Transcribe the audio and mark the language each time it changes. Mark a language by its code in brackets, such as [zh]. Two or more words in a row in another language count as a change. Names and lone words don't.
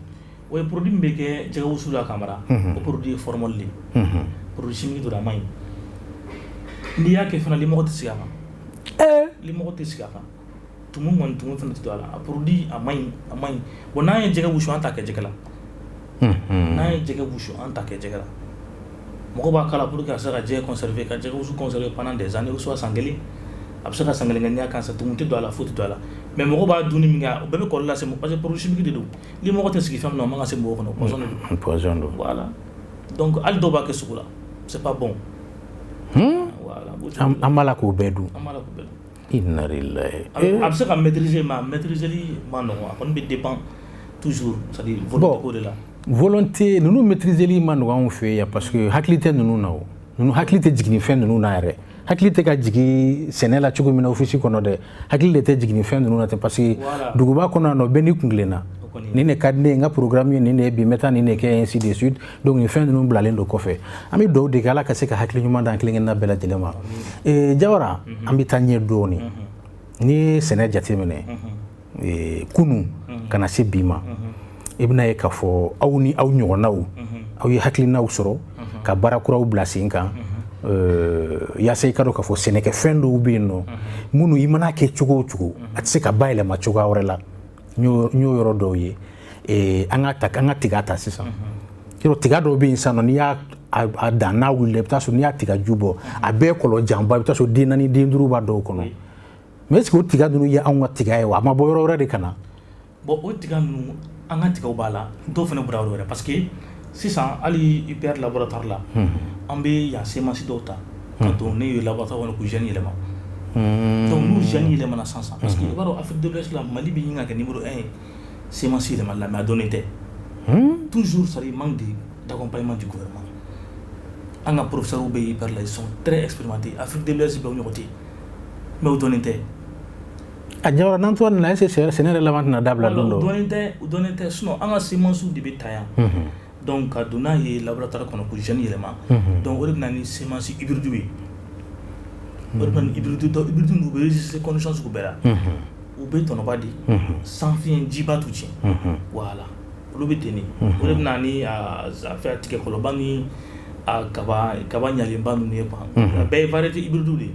[bm] o ye produit min bɛ kɛ jɛgɛ wusu la k'a mara o produit ye formol de ye [fr] produit chimique [bm] don a man ɲi n'i y'a kɛ fana limɔgɔ tɛ sigi a kan limɔgɔ tɛ sigi a kan tumu fana tɛ don a la a produit a man ɲi bon n'an ye jɛgɛ wusu an t'a kɛ jɛgɛ la n'an ye jɛgɛ wusu an t'a kɛ jɛgɛ la mɔgɔ b'a kala [fr] pour que [bm] a se ka jɛgɛ conserver ka jɛgɛ wusu [fr] conserver pendant des années ou soit [bm] san kelen a bɛ se ka san kelen kɛ n'i y'a kan sa tumu tɛ don a la foyi tɛ don a la mais mɔgɔ b'a dunni min kɛ o bɛɛ bɛ kɔlɔlɔ lase mɔgɔ [fr] parce que produit chimique [bm] de don limɔgɔ tɛ sigi fɛn min na o man kan ka se mɔgɔ kɔnɔ poison don [fr] voilà donc [bm] hali dɔw b'a kɛ sugu la [fr] c'est pas bon [bm] voilà an b'a la k'o bɛɛ dun [ar] inna lillahi [bm] a bɛ se ka maîtriser mais a maîtriser man nɔgɔn a kɔni bɛ [fr] dépend toujours c'est à dire volonté [bm] ko de la volonté ninnu maîtriseli ma nɔgɔn anw fɛ yan [fr] parce que [bm] hakili tɛ ninnu na o ninnu hakili tɛ jigin fɛn ninnu na yɛrɛ hakili tɛ ka jigin sɛnɛ la cogo min na office kɔnɔ dɛ hakili de tɛ jigin fɛn ninnu na ten [fr] parce que [bm] duguba kɔnɔ yan nɔ bɛɛ n'i kun tilenna nin de ka di ne ye n ka programme ye nin de ye bi n bɛ taa nin de kɛ [fr] ainsi de suite donc [bm] nin fɛn ninnu bilalen don kɔfɛ an bɛ dugawu de kɛ ala ka se ka hakili ɲuman d'an kelen-kelenna bɛɛ lajɛlen ma Jawara an bɛ taa ɲɛ dɔɔni n'i ye sɛnɛ jateminɛ kunun ka na se bi ma i bɛna ye k'a fɔ aw ni aw ɲɔgɔnnaw aw ye hakilinaw sɔrɔ ka baara kuraw bila sen kan yaasa i ka dɔn k'a fɔ sɛnɛkɛfɛn dɔw bɛ yen nɔ minnu i mana kɛ cogo o cogo a tɛ se ka bayɛlɛma cogoya wɛrɛ la n y'o yɔrɔ dɔw ye an ka tiga ta sisan yɔrɔ tiga dɔw bɛ yen sisan nɔ n'i y'a dan n'a wulila i bɛ taa sɔrɔ n'i y'a tigaju bɔ a bɛɛ ye kɔlɔ janba i bɛ taa sɔrɔ den 4 den 5 b'a dɔw kɔnɔ [fr] mais est-ce que [bm] o tiga ninnu ye anw ka tiga ye wa a ma bɔ yɔrɔ wɛrɛ de ka na bon o tiga ninnu an ka tigaw b'a la dɔw fana bɔra yɔrɔ wɛrɛ [fr] parce que [bm] sisan hali IPR laboratoire la an bɛ yan semence dɔw ta ka don ne ye laboratoire kɔnɔ k'u gène yɛlɛma donc n'u gène yɛlɛmana sisan [fr] parce que [bm] i b'a dɔn Afrique de l'Ouest la Mali bɛ ɲini ka kɛ numéro 1 ye semence yɛlɛmali la mais a dɔnnen tɛ [fr] toujours c'est à dire manque d'accompagnement du gouvernement [bm] an ka professeurs bɛ IPR la [fr] ils sont très expérimentés [bm] Afrique de l'Ouest bɛ o ɲɔgɔn tɛ mais o dɔnnen tɛ a Jawara n'an tora nin na [fr] est-ce que [bm] sɛnɛ yɛrɛ laban tɛna dabila don dɔ o dɔnnen tɛ sinon an ka semence de bɛ ta yan donc ka don n'a ye laboratoire kɔnɔ k'u gène yɛlɛma donc o de bɛ na ni [fr] semence hybride [bm] ye o de bɛ na ni hybride ninnu u bɛ [fr] résister condition [bm] sugu bɛɛ la u bɛ tɔnɔba di sans fiɲɛ jiba t'u tiɲɛ voilà olu bɛ ten de o de bɛ na ni a fɛn tigɛ kɔlɔba ni a kaba ɲalenba ninnu ye quoi a bɛɛ ye [fr] variété hybride [bm] de ye